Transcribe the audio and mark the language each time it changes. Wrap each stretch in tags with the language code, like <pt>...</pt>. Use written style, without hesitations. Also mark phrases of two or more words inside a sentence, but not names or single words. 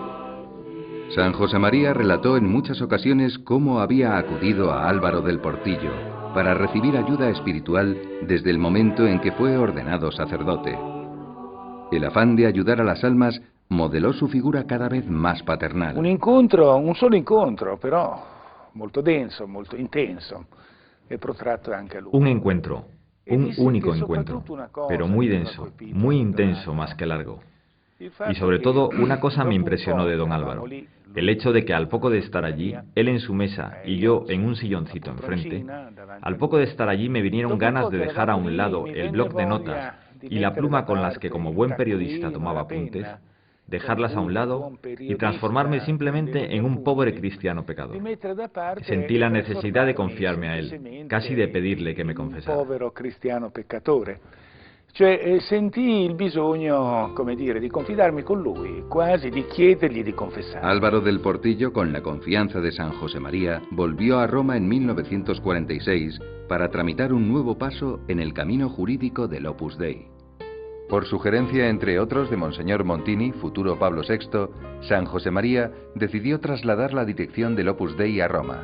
<es>San José María relató en muchas ocasiones cómo había acudido a Álvaro del Portillo para recibir ayuda espiritual desde el momento en que fue ordenado sacerdote. El afán de ayudar a las almas modeló su figura cada vez más paternal.</es> <it>Un solo incontro, però molto denso, molto intenso e protratto anche a lungo.</it> <es>Un encuentro, un único encuentro, pero muy denso, muy intenso más que largo. Y sobre todo, una cosa me impresionó de don Álvaro, el hecho de que al poco de estar allí, él en su mesa y yo en un silloncito enfrente, al poco de estar allí me vinieron ganas de dejar a un lado el bloc de notas y la pluma con las que como buen periodista tomaba apuntes, dejarlas a un lado y transformarme simplemente en un pobre cristiano pecador. Sentí la necesidad de confiarme a él, casi de pedirle que me confesara.</es> <it>Povero cristiano peccatore. Cioè sentì il bisogno, come dire, di confidarmi con lui, quasi di chiedergli di confessare.</it> <es>Álvaro del Portillo, con la confianza de San José María, volvió a Roma en 1946 para tramitar un nuevo paso en el camino jurídico del Opus Dei. Por sugerencia, entre otros, de Monseñor Montini, futuro Pablo VI, San José María decidió trasladar la dirección del Opus Dei a Roma.</es>